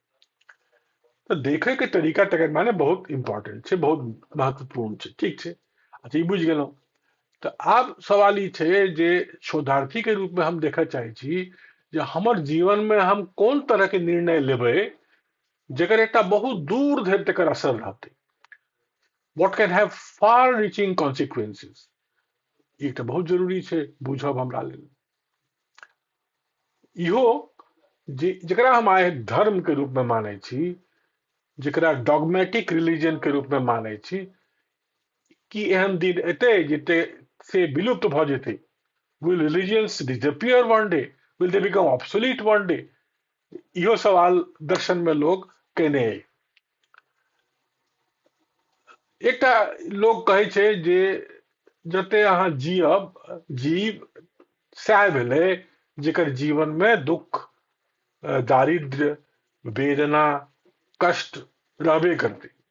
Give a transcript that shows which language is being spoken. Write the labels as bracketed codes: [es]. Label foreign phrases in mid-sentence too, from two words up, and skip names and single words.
[mai] तो देखे के तरीका तकर माने बहुत इंपॉर्टेंट छै, बहुत महत्वपूर्ण छै। ठीक छै, अच्छा ई बुझि गेलहुँ। तऽ आब सवाल ई छै जे शोधार्थी के रूप में हम देखऽ चाहै छी जे हमर जीवन में हम कोन तरह के निर्णय लेबै जेकर एकटा बहुत दूर धरि तकर असर रहतै। [en] what can have far reaching consequences. [mai] ई तऽ बहुत जरूरी छै बुझब हमरा लेल। इहो जे जकरा हम आइ धर्म के रूप में मानै छी, जकरा [en] dogmatic religion [mai] के रूप में मानै छी, कि एहन दिन एतै जेते से विलुप्त भऽ जेतै? [en] Will religions disappear one day? Will they become obsolete one day? [mai] इहो सवाल दर्शन में लोग केने अइ। एकटा लोग कहै छै जे जते अहाँ जियब, जीव सएह भेलै जेकर जीवन में दुख, दारिद्र्य, वेदना, कष्ट रहबे करतै।